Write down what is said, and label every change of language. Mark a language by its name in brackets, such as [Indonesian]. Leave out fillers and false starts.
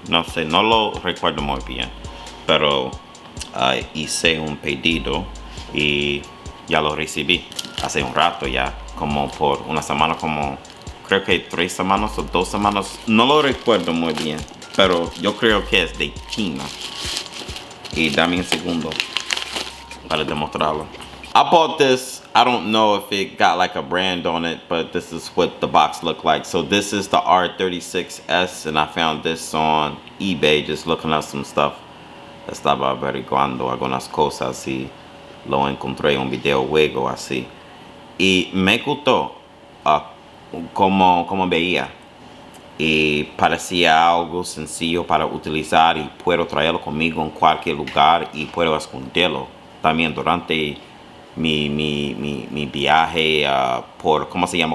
[Spanish] No sé, no lo recuerdo muy bien. Pero hice un pedido y ya lo recibí hace un rato ya, como por una semana, como creo que 3 semanas o 2 semanas, no lo recuerdo muy bien, pero yo creo que es de China. Y dame un segundo para demostrarlo. [English] I bought this, I don't know if it got like a brand on it, but this is what the box looked like. So this is the R36S, and I found this on eBay just looking up some stuff. [Spanish] Estaba averiguando algunas cosas y lo encontré en un videojuego así. Y me gustó como veía. Y parecía algo sencillo para utilizar y puedo traerlo conmigo en cualquier lugar y puedo esconderlo también durante mi viaje por, ¿cómo se llama?